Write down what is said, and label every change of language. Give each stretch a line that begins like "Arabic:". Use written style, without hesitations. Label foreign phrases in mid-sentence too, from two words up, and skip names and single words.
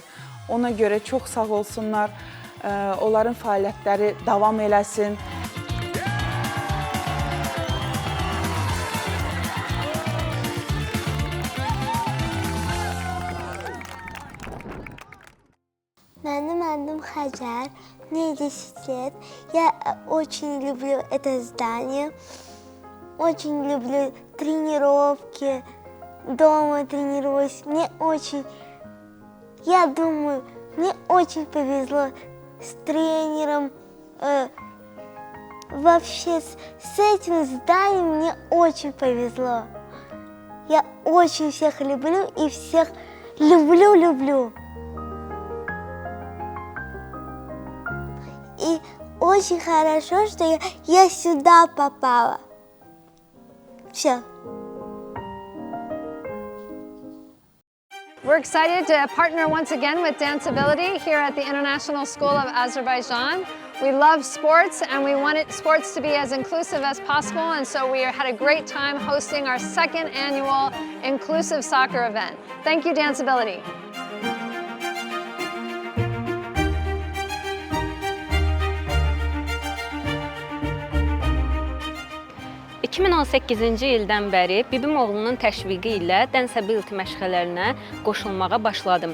Azerbaijani: Ona görə çox sağ olsunlar. Onların fəaliyyətləri davam eləsin. Mənim adım Xəcər,
Russian: мне 10 лет. Я очень люблю это здание, очень люблю тренировки, дома тренируюсь. Я думаю, мне очень повезло с тренером. Вообще с этим зданием мне очень повезло. Я очень всех люблю и всех люблю. И очень хорошо, что я сюда попала. Все.
English: We're excited to partner once again with Dance Ability here at the International School of Azerbaijan. We love sports and we wanted sports to be as inclusive as possible, and so we had a great time hosting our 2nd annual inclusive soccer event. Thank you, Dance Ability.
Azerbaijani: 2018-ci ildən bəri bibim oğlunun təşviqi ilə Dance Ability məşğələlərinə qoşulmağa başladım.